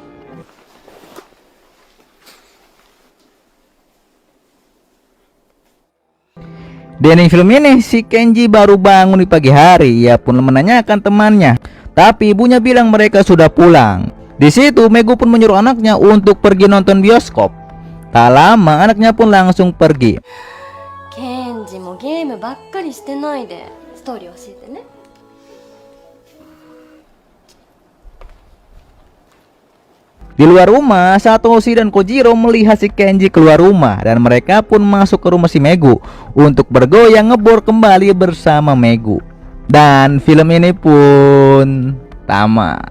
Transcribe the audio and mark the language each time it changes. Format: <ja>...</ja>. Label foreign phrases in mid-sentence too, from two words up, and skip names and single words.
<id>Di ending film ini si Kenji baru bangun di pagi hari. Ia pun menanyakan temannya, tapi ibunya bilang mereka sudah pulang. Di situ Megu pun menyuruh anaknya untuk pergi nonton bioskop. Tak lama anaknya pun langsung pergi.</id> <ja>ケンジもゲームばっかりしてないでストーリー教えてね。</ja> <id>Di luar rumah, Satoshi dan Kojiro melihat si Kenji keluar rumah dan mereka pun masuk ke rumah si Megu untuk bergoyang ngebor kembali bersama Megu. Dan film ini pun tamat.</id>